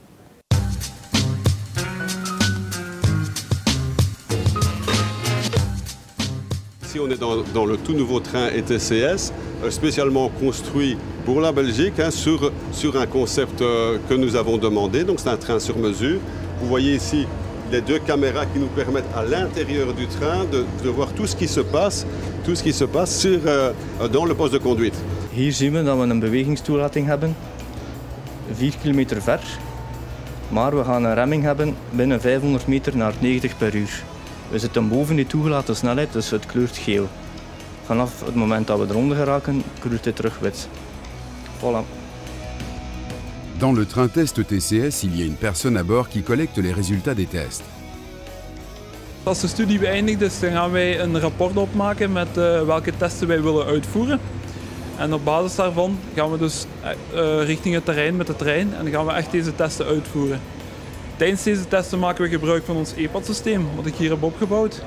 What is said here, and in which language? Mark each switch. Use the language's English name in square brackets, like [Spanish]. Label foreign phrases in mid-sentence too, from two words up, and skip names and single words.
[French] Ici, on est dans le tout nouveau train ETCS, spécialement construit pour la Belgique, sur un concept que nous avons demandé. Donc c'est un train sur mesure. Vous voyez ici les 2 caméras qui nous permettent à l'intérieur du train de voir tout ce qui se passe dans le poste de conduite. [Dutch] Hier zien we dat we een bewegingstoelating hebben, 4 km ver, maar we gaan een remming hebben binnen 500 meter naar 90 per uur. We zitten boven die toegelaten snelheid, dus het kleurt geel. Vanaf het moment dat we eronder geraken, kleurt het terug wit. [French] Voilà. Dans le train test TCS, il y a une personne à bord qui collecte les résultats des tests. [Dutch] Als de studie beëindigd is, dan gaan wij een rapport opmaken met welke testen wij willen uitvoeren. En op basis daarvan gaan we dus richting het terrein met de trein en dan gaan we echt deze testen uitvoeren. Tijdens deze testen maken we gebruik van ons EPAD-systeem, wat ik hier heb opgebouwd.